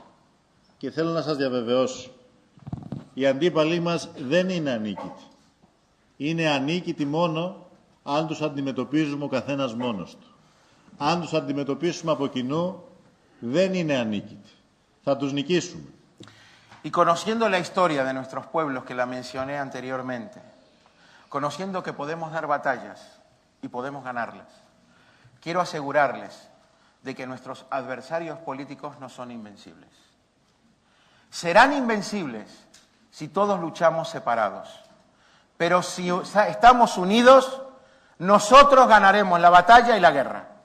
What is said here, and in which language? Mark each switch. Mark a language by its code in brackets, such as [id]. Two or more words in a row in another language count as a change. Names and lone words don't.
[el] Και θέλω να σας διαβεβαιώσω, οι αντίπαλοι μας δεν είναι ανίκητοι. Είναι ανίκητοι μόνο αν τους αντιμετωπίζουμε ο καθένας μόνος του. Αν τους αντιμετωπίσουμε από κοινού, δεν είναι ανίκητοι. Θα τους νικήσουμε. [es] Y conociendo la historia de nuestros pueblos que la mencioné anteriormente, conociendo que podemos dar batallas y podemos ganarlas, quiero asegurarles de que nuestros adversarios políticos no son invencibles. Serán invencibles si todos luchamos separados, pero si estamos unidos, nosotros ganaremos la batalla y la guerra.